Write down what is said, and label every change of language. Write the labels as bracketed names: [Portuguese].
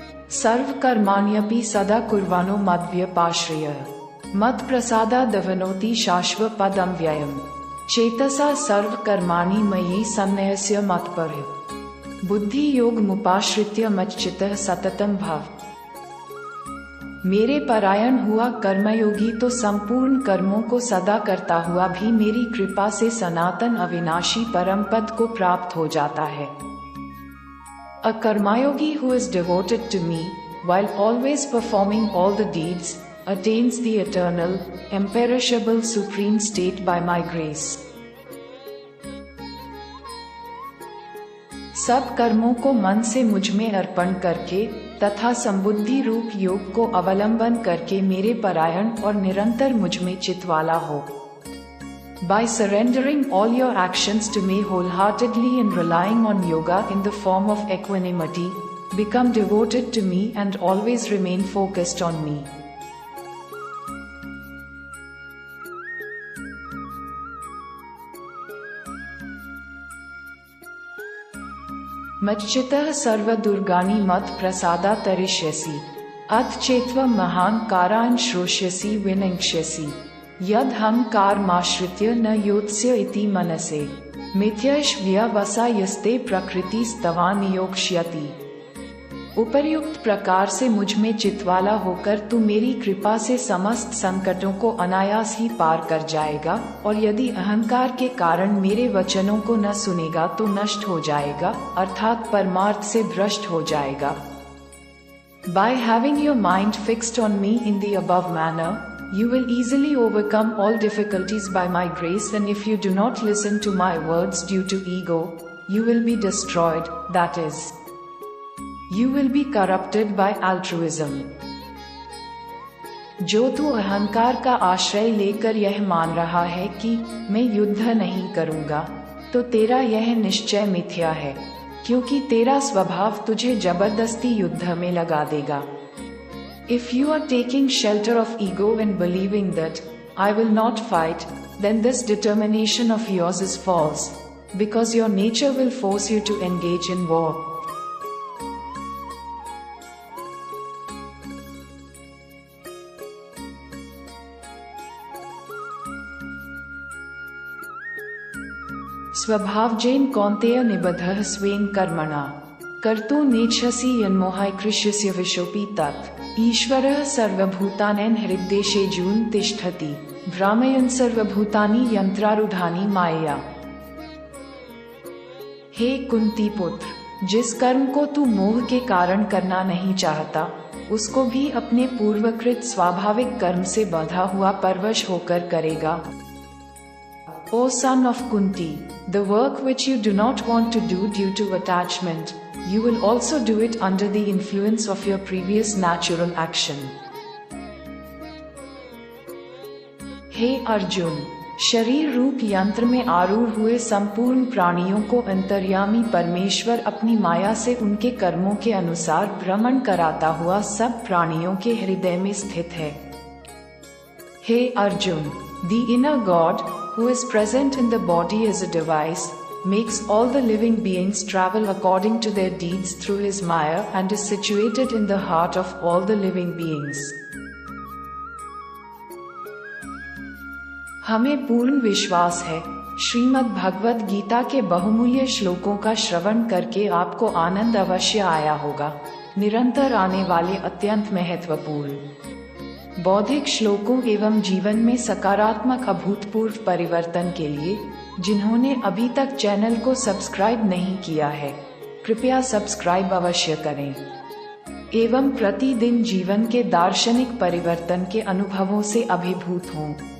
[Sanskrit] सर्व कर्माण्यपि सदा कुर्वाणो मद्व्यपाश्रयः मत् प्रसादा दवनोति शाश्व पदम व्ययम् चेतसा सर्व कर्माणि मयि सन्न्यस्य मत्परः बुद्धि योग मुपाश्रित्य मच्चित्तः सततम भव। [Hindi] मेरे परायण हुआ कर्मयोगी तो संपूर्ण कर्मों को सदा करता हुआ भी मेरी कृपा से सनातन अविनाशी परम पद को प्राप्त हो जाता है। [English] A karmayogi who is devoted to me, while always performing all the deeds, attains the eternal, imperishable supreme state by my grace. [Hindi] सब कर्मों को मन से मुझ में अर्पण करके तथा संबुद्धि रूप योग को अवलंबन करके मेरे परायण और निरंतर मुझ में चित्त वाला हो। [English] By surrendering all your actions to me wholeheartedly and relying on yoga in the form of equanimity, become devoted to me and always remain focused on me. [Sanskrit] मच्चित्तः सर्वदुर्गाणि मत् प्रसादा तरिष्यसि अथ चेत्त्वं महान् कारान् श्रोष्यसि विनङ्क्ष्यसि यदहंकारमाश्रित्य न योत्स्य इति मनसे मिथ्याश्व्यवसायस्ते प्रकृतिस्तवा नियोक्ष्यति। [Hindi] उपर्युक्त प्रकार से मुझ में चित्तवाला होकर तू मेरी कृपा से समस्त संकटों को अनायास ही पार कर जाएगा, और यदि अहंकार के कारण मेरे वचनों को न सुनेगा तो नष्ट हो जाएगा, अर्थात परमार्थ से भ्रष्ट हो जाएगा। [English] By having your mind fixed on me in the above manner, you will easily overcome all difficulties by my grace, and if you do not listen to my words due to ego, you will be destroyed, that is, you will be corrupted by altruism. [Hindi] जो तू अहंकार का आश्रय लेकर यह मान रहा है कि मैं युद्ध नहीं करूंगा, तो तेरा यह निश्चय मिथ्या है, क्योंकि तेरा स्वभाव तुझे जबरदस्ती युद्ध में लगा देगा। [English] If you are taking shelter of ego and believing that I will not fight, then this determination of yours is false, because your nature will force you to engage in war. [Sanskrit] स्वभावजेन Kaunteya निबद्धः स्वेन कर्मणा कर्तुं नेच्छसि यन्मोहाय कृष्यस्य विशोऽपि तत् ईश्वरः सर्वभूतानां हृद्देशेऽर्जुन तिष्ठति भ्रामयन् सर्वभूतानि यंत्रारूढ़ानि मायया। [Hindi] हे कुंती पुत्र, जिस कर्म को तू मोह के कारण करना नहीं चाहता, उसको भी अपने पूर्वकृत स्वाभाविक कर्म से बंधा हुआ परवश होकर करेगा। [English] O son of Kunti, the work which you do not want to do due to attachment, you will also do it under the influence of your previous natural action. [Hindi] हे अर्जुन, शरीर रूप यंत्र में आरूढ़ हुए संपूर्ण प्राणियों को अंतर्यामी परमेश्वर अपनी माया से उनके कर्मों के अनुसार भ्रमण कराता हुआ सब प्राणियों के हृदय में स्थित है। हे Arjun, [English] the inner God, who is present in the body as a device, makes all the living beings travel according to their deeds through his maya and is situated in the heart of all the living beings. [Hindi] हमें पूर्ण विश्वास है, श्रीमद् भगवद गीता के बहुमूल्य श्लोकों का श्रवण करके आपको आनंद अवश्य आया होगा। निरंतर आने वाले अत्यंत महत्वपूर्ण बौद्धिक श्लोकों एवं जीवन में सकारात्मक अभूतपूर्व परिवर्तन के लिए जिन्होंने अभी तक चैनल को सब्सक्राइब नहीं किया है, कृपया सब्सक्राइब अवश्य करें एवं प्रतिदिन जीवन के दार्शनिक परिवर्तन के अनुभवों से अभिभूत हों।